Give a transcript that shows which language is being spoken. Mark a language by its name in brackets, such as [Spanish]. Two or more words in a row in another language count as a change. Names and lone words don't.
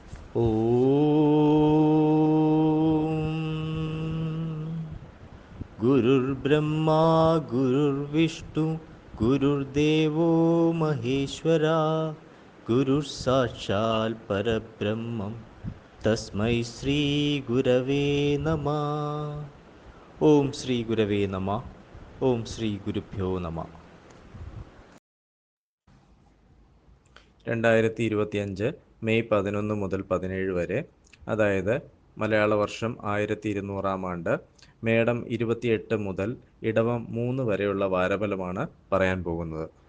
[Sanskrit] गुरुर्ब्रह्मा गुरुर्विष्णु गुरुर्देवो महेश्वरा गुरुः परब्रह्मं तस्मै श्रीगुरवे नमः. ഓം ശ്രീ ഗുരവേ നമ. ഓം ശ്രീ ഗുരുഭ്യോ നമ. [Malayalam] 2025 മെയ് 11 മുതൽ 17 വരെ, അതായത് മലയാള വർഷം 1200 ആണ്ട്, മേടം 28 മുതൽ ഇടവം 3 വരെയുള്ള വാരഫലമാണ് പറയാൻ പോകുന്നത്.